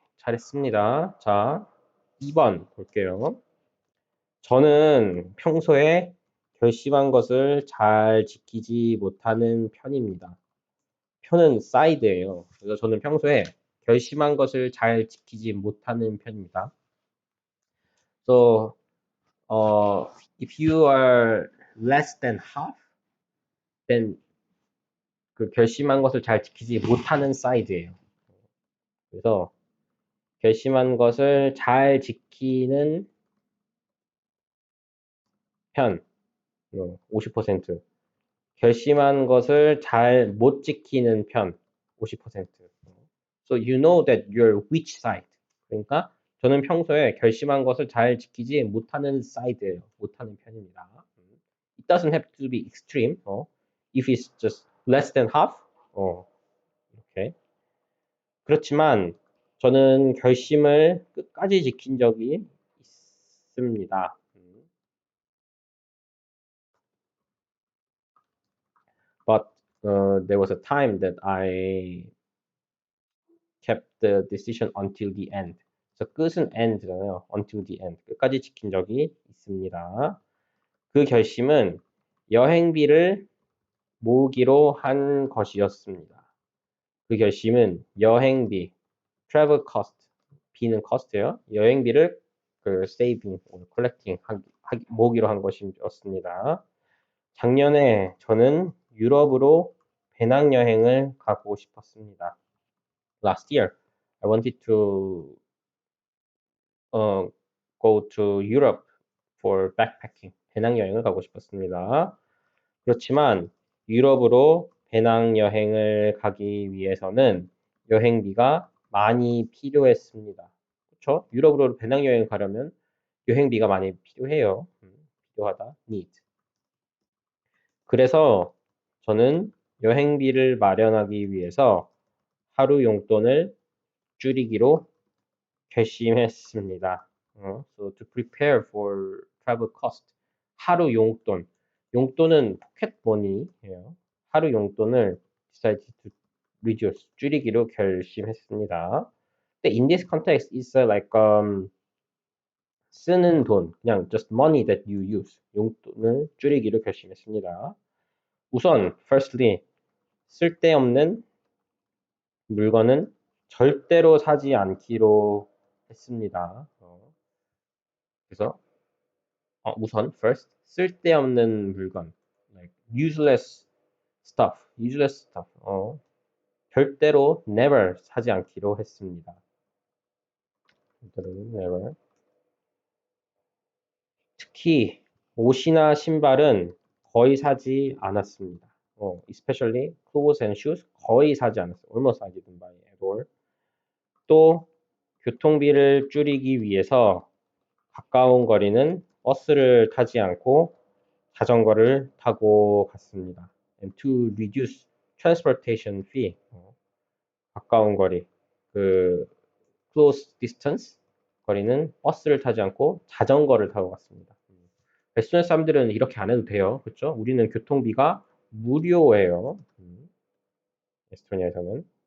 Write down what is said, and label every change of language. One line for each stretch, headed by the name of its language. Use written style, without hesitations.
Korean: 잘했습니다. 자, 2번 볼게요. 저는 평소에 결심한 것을 잘 지키지 못하는 편입니다. 표는 side예요. 그래서 저는 평소에 결심한 것을 잘 지키지 못하는 편입니다.
English: So, if you are less than half, then
Korean: 그 결심한 것을 잘 지키지 못하는 side예요. 그래서 결심한 것을 잘 지키는 편, 50%. 결심한 것을 잘 못 지키는 편, 50%.
English: So you know that you're which side.
Korean: 그러니까 저는 평소에 결심한 것을 잘 지키지 못하는 side예요. 못하는 편입니다.
English: It doesn't have to be extreme. If it's just less than half,
Korean: 이렇게. 그렇지만 저는 결심을 끝까지 지킨 적이 있습니다.
English: But there was a time that I kept the decision until the end.
Korean: 그래서 끝은 end잖아요.
English: until the end.
Korean: 끝까지 지킨 적이 있습니다. 그 결심은 여행비를 모으기로 한 것이었습니다. 그 결심은 여행비,
English: travel cost,
Korean: 비는 cost예요. 여행비를 그
English: saving, collecting,
Korean: 모으기로 한 것이었습니다. 작년에 저는 유럽으로 배낭여행을 가고 싶었습니다.
English: Last year, I wanted to go to Europe for backpacking.
Korean: 배낭여행을 가고 싶었습니다. 그렇지만 유럽으로 배낭여행을 가기 위해서는 여행비가 많이 필요했습니다. 그렇죠? 유럽으로 배낭여행 가려면 여행비가 많이 필요해요. 필요하다. need. 그래서 저는 여행비를 마련하기 위해서 하루 용돈을 줄이기로 결심했습니다.
English: So to prepare for travel cost.
Korean: 하루 용돈. 용돈은 포켓 머니예요. 하루 용돈을
English: decided to reduce.
Korean: 줄이기로 결심했습니다. 근데
English: in this context, it's like
Korean: 쓰는 돈, 그냥
English: just money that you use.
Korean: 용돈을 줄이기로 결심했습니다. 우선 firstly, 쓸데없는 물건은 절대로 사지 않기로 했습니다. 그래서 우선 first, 쓸데없는 물건,
English: like useless stuff, useless stuff.
Korean: 절대로 never 사지 않기로 했습니다. 절대로 never. 특히 옷이나 신발은 거의 사지 않았습니다.
English: especially clothes and shoes
Korean: 거의 사지 않았어요.
English: almost I didn't buy at all.
Korean: 또 교통비를 줄이기 위해서 가까운 거리는 버스를 타지 않고 자전거를 타고 갔습니다.
English: And to reduce transportation fee.
Korean: 가까운 거리,
English: close distance
Korean: 거리는 버스를 타지 않고 자전거를 타고 갔습니다. 에스토니아 사람들은 이렇게 안 해도 돼요. 그렇죠? 우리는 교통비가 무료예요. 에스토니아에서는.